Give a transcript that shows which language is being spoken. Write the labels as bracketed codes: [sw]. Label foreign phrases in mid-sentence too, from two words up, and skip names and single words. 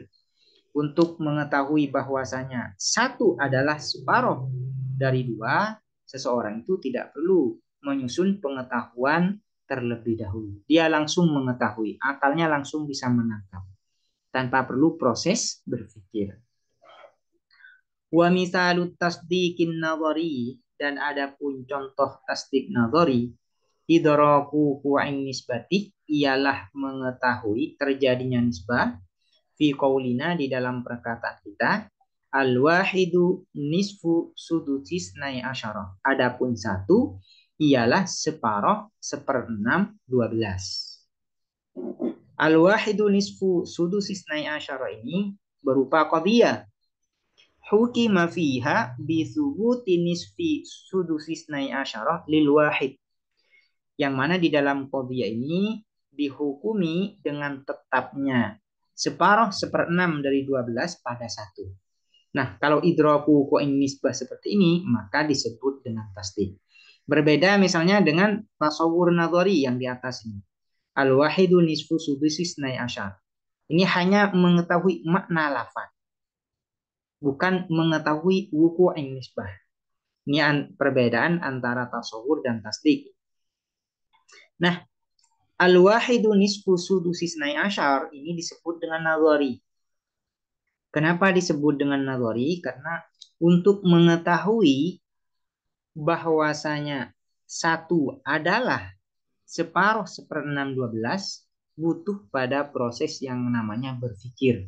[id] Untuk mengetahui bahwasanya 1 adalah separuh dari 2, seseorang itu tidak perlu menyusun pengetahuan terlebih dahulu. Dia langsung mengetahui, akalnya langsung bisa menangkap tanpa perlu proses berpikir. [ar] ومثال التصديق النظري, [id] dan adapun contoh tasdik nadhari, [ar] إدراك وقوع نسبته, [id] ialah mengetahui terjadinya nisbah [ar] في قولنا, [id] di dalam perkataan kita, [ar] الواحد نصف سدس اثني عشر. [id] Adapun 1 ialah separuh seperenam 12. [ar] الواحد نصف سدس اثني عشر [id] ini berupa qadhiyah. [ar] حكم فيها بثبوت نصف سدس اثني عشر للواحد. [id] Yang mana di dalam qadhiyah ini dihukumi dengan tetapnya separuh seperenam dari 12 pada 1. Nah, kalau [ar] إدراك وقوع نسبة [id] seperti ini, maka disebut dengan tasdik. Berbeda misalnya dengan tasawur nadhari yang di atas ini. [ar] الواحد نصف سدس اثني عشر. [id] Ini hanya mengetahui makna lafaz, bukan mengetahui [ar] وقوع نسبة. [id] Ini perbedaan antara tasawur dan tasdik. Nah, [ar] الواحد نصف سدس اثني عشر [id] ini disebut dengan nazari. Kenapa disebut dengan nazari? Karena untuk mengetahui bahwasanya satu adalah separuh seperenam 12 butuh pada proses yang namanya berpikir.